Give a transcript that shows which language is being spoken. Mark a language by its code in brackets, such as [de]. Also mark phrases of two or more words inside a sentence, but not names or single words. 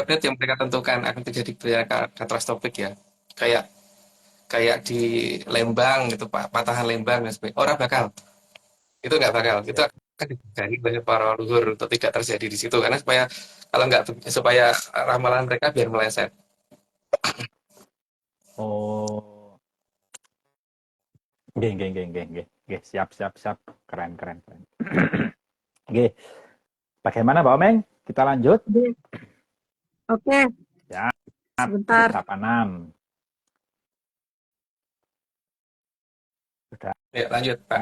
[id] koordinat-koordinat yang mereka tentukan akan terjadi bencana katastrofik ya. Kayak kayak di Lembang gitu Pak, patahan Lembang dan sebagainya. Orang bakal, itu nggak bakal. Itu nggih. akan dijaga oleh para leluhur untuk tidak terjadi di situ. Karena supaya kalau nggak supaya ramalan mereka biar meleset. [jv] Oh, nggih, nggih, nggih, nggih, nggih. [id] Nggih, siap, siap, siap. Keren, keren, keren. Nggih. Bagaimana Pak Omeng? Kita lanjut? Nggih. Oke. Ya. Sebentar. Berapa 6? Sudah. Ya, lanjut, Pak.